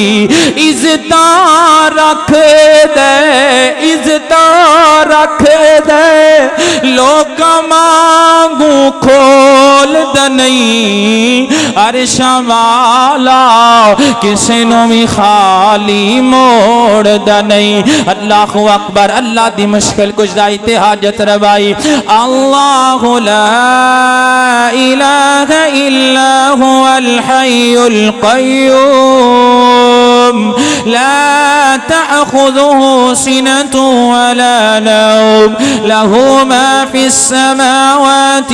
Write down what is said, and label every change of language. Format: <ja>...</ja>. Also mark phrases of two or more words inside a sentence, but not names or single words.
<pa>عزتاں رکھ دے عزتاں رکھ دے لوکاں مانگو کھول دا نہیں عرشاں والا کسے نو بھی خالی موڑ دا نہیں</pa> <ar>اللہ اکبر</ar> <pa>اللہ دی مشکل کشائی تے حاجت روائی</pa> <ar>اللہ لا الہ الا هو الحی القیوم لا تأخذه سنة ولا نوم له ما في السماوات</ar>